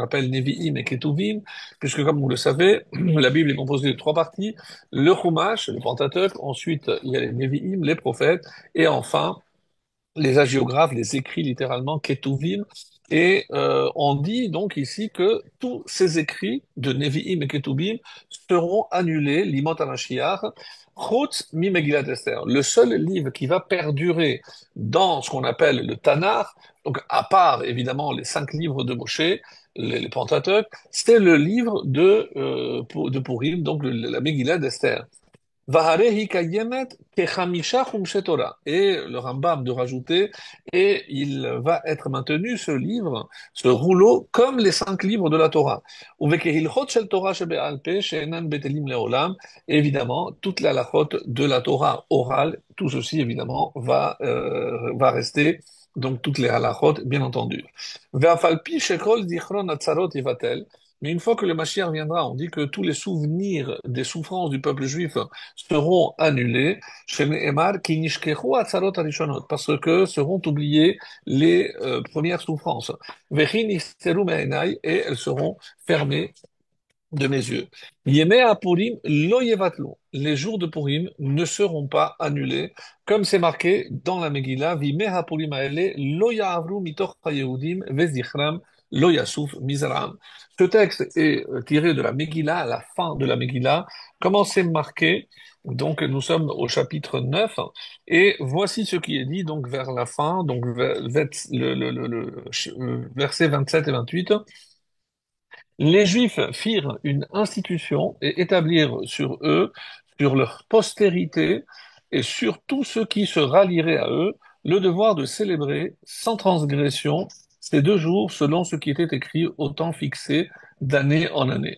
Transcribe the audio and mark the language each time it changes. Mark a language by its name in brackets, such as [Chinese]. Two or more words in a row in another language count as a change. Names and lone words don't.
[French] appelle Nevi'im et Ketuvim, puisque comme vous le savez, la Bible est composée de trois parties, le Chumash, le Pentateuch, ensuite il y a les Nevi'im, les prophètes, et enfin les hagiographes les écrits littéralement Ketuvim, et on dit donc ici que tous ces écrits de Nevi'im et Ketuvim seront annulés, [Hebrew] לימות המשיח חוץ ממגילת אסתר. [French] Le seul livre qui va perdurer dans ce qu'on appelle le Tanakh, donc à part évidemment les 5 livres de Moshe, les Pentateuch, c'est le livre de Purim, donc la Megillat d'Esther. [Hebrew] והרי היא קיימת כחמשה חומשי תורה. [French] Et le Rambam de rajouter, et il va être maintenu, ce livre, ce rouleau, comme les 5 livres de la Torah. [Hebrew] וכהלכות של תורה שבעל פה שאינן בטלים לעולם. [French] Évidemment, toute la halachot de la Torah orale, tout ceci, évidemment, va rester. Donc, toutes les halachot, bien entendu. [Hebrew] ואף על פי שכל זכרון הצרות יבטל. [French] Mais une fois que le Mashiach viendra, on dit que tous les souvenirs des souffrances du peuple juif seront annulés, chez Nehemar, [Hebrew] כי נשכחו הצרות הראשונות, [French] parce que seront oubliées les premières souffrances. [Hebrew] וכי נסתרו מעיני, [French] et elles seront fermées de mes yeux. [Hebrew] ימי פורים לא יבטלו. [French] Les jours de Purim ne seront pas annulés, comme c'est marqué dans la Megillah, [Hebrew] וימי הפורים האלה לא יעברו מתוך היהודים וזכרם לא יסוף מזרעם. [French] Ce texte est tiré de la Megillah, à la fin de la Megillah. Comment c'est marqué? Donc nous sommes au chapitre 9 et voici ce qui est dit donc vers la fin, donc verset 27 et 28. Les Juifs firent une institution et établirent sur eux, sur leur postérité et sur tous ceux qui se rallieraient à eux, le devoir de célébrer sans transgression ces 2 jours selon ce qui était écrit au temps fixé d'année en année.